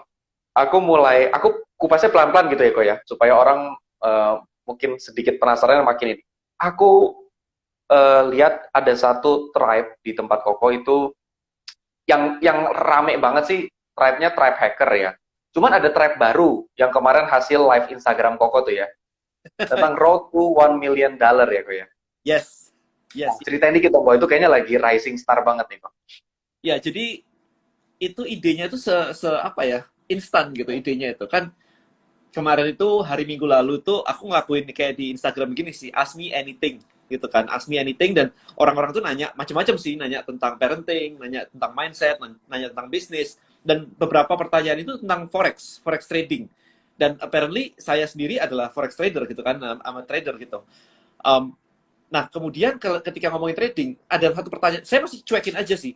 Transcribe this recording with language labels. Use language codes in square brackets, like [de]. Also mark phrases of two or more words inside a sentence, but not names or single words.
[id] Aku kupasnya pelan-pelan gitu ya kok ya, supaya orang mungkin sedikit penasaran makin ini. Aku lihat ada satu tribe di tempat Koko itu yang rame banget sih tribe-nya [en] tribe hacker [id] ya. Cuman ada tribe baru yang kemarin hasil live Instagram Koko tuh ya. Tentang [en] road to $1 million [id] ya kok ya. Yes. Yes. Ceritain dikit dong, itu kayaknya lagi [en] rising star [id] banget nih kok. Ya, jadi itu idenya itu apa ya? Instan gitu idenya itu. Kan kemarin itu hari Minggu lalu tuh aku ngelakuin kayak di Instagram gini sih, [en] ask me anything gitu kan, ask me anything, [id] dan orang-orang tuh nanya macam-macam sih, nanya tentang parenting, nanya tentang mindset, nanya tentang bisnis, dan beberapa pertanyaan itu tentang [en] forex trading. [id] Dan apparently saya sendiri adalah [en] forex trader [id] gitu kan, [en] I'm a trader gitu. [id] Nah, kemudian ketika ngomongin trading, ada satu pertanyaan, saya masih cuekin aja sih.